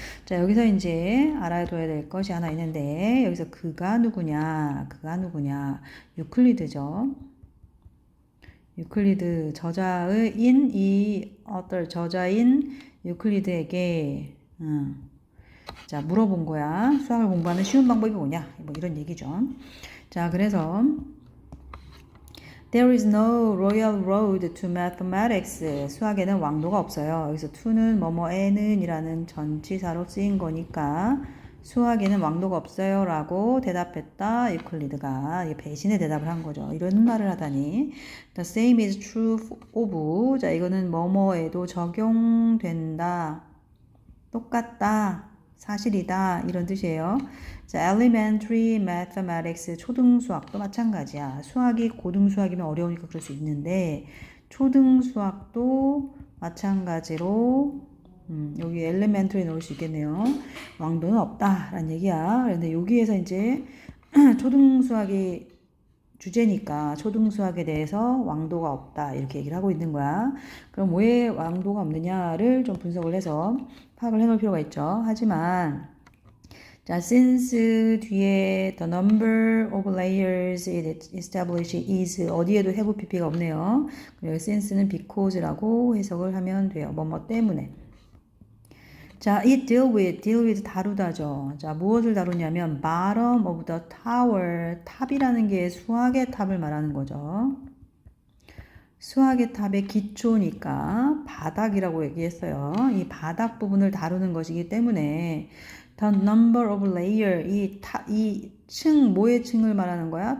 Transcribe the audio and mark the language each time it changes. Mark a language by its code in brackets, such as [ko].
[ko] 자, 여기서 이제 알아둬야 될 것이 하나 있는데 여기서 그가 누구냐? 그가 누구냐? 유클리드죠. 유클리드 저자의 이 author 저자인 유클리드에게 자, 물어본 거야. 수학을 공부하는 쉬운 방법이 뭐냐? 뭐 이런 얘기죠. 자, 그래서 [en] There is no royal road to mathematics. [ko] 수학에는 왕도가 없어요. 여기서 to는 뭐뭐에는 이라는 전치사로 쓰인 거니까 수학에는 왕도가 없어요 라고 대답했다. 유클리드가 배신의 대답을 한 거죠. 이런 말을 하다니. [en] The same is true of. [ko] 자, 이거는 뭐뭐에도 적용된다. 똑같다. 사실이다. 이런 뜻이에요. 자, [en] elementary mathematics, [ko] 초등수학도 마찬가지야. 수학이 고등수학이면 어려우니까 그럴 수 있는데 초등수학도 마찬가지로 여기 elementary 넣을 수 있겠네요. 왕도는 없다라는 얘기야. 그런데 여기에서 이제 초등수학이 주제니까 초등수학에 대해서 왕도가 없다 이렇게 얘기를 하고 있는 거야. 그럼 왜 왕도가 없느냐를 좀 분석을 해서 파악을 해놓을 필요가 있죠. 하지만 자, [en] since 뒤에 the number of layers it establishes is [ko] 어디에도 [en] have pp가 없네요. [ko] 그리고 since는 because라고 해석을 하면 돼요. 뭐뭐 때문에. 자, it deal with 다루다죠. 자, 무엇을 다루냐면 [en] bottom of the tower, [ko] 탑이라는 게 수학의 탑을 말하는 거죠. 수학의 탑의 기초니까 바닥이라고 얘기했어요. 이 바닥 부분을 다루는 것이기 때문에 [en] the number of layer, [ko] 이 층, 뭐의 층을 말하는 거야?